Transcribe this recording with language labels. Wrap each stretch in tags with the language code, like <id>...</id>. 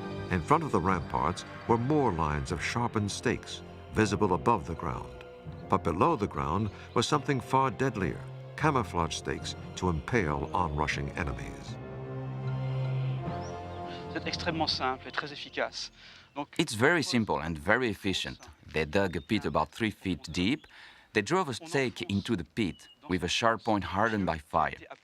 <en>In front of the ramparts were more lines of sharpened stakes, visible above the ground. But below the ground was something far deadlier, camouflage stakes to impale onrushing enemies.</en> <fr>C'est extrêmement simple et très efficace.</fr> <en>It's very simple and very efficient. They dug a pit about 3 feet deep. They drove a stake into the pit with a sharp point hardened by fire.</en>